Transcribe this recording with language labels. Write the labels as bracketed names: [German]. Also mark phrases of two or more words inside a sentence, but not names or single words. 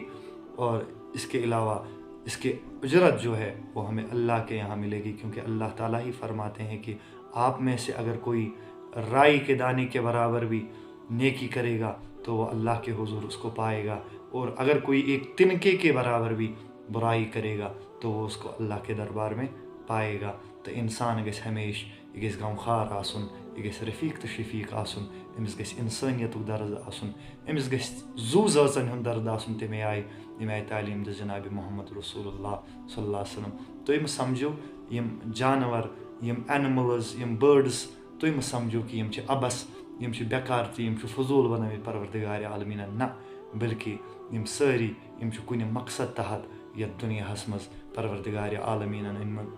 [Urdu] اور اس کے علاوہ اس کے اجرت جو ہے وہ ہمیں اللہ کے یہاں ملے گی, کیونکہ اللہ تعالیٰ ہی فرماتے ہیں کہ آپ میں سے اگر کوئی رائی کے دانے کے برابر بھی نیکی کرے گا تو وہ اللہ کے حضور اس کو پائے گا, اور اگر کوئی ایک تنکے کے برابر بھی برائی کرے گا تو وہ اس کو اللہ کے دربار میں پائے گا. [Kashmiri] تو انسان گژھِ ہمیشہ یہِ گژھِ غمخوار آسُن, یہِ گژھِ رفیٖق تہٕ شفیٖق آسُن, أمِس گژھِ اِنسٲنیتُک درد آسُن, أمِس گژھِ زوٗ زٲژن ہُنٛد درد آسُن. تَمے آیہِ تعلیٖم دِژ جنابِ محمد رسول اللہ [Arabic] صلی اللہ علیہ وسلم. [Kashmiri] تُہۍ مہٕ سمجھِو یِم جانور, یِم اینملٕز, یِم بٲڈٕس, تُہۍ مہٕ سمجھِو کہِ یِم چھِ ابس, یِم چھِ بٮ۪کار تہٕ یِم چھِ فضوٗل بنٲومٕتۍ پروردگارِ عالمیٖنن. نہ, بلکہِ یِم سٲری یِم چھِ کُنہِ مقصد تحت یتھ دُنیاہس منٛز پروردگارِ عالمیٖنن أنۍمٕتۍ.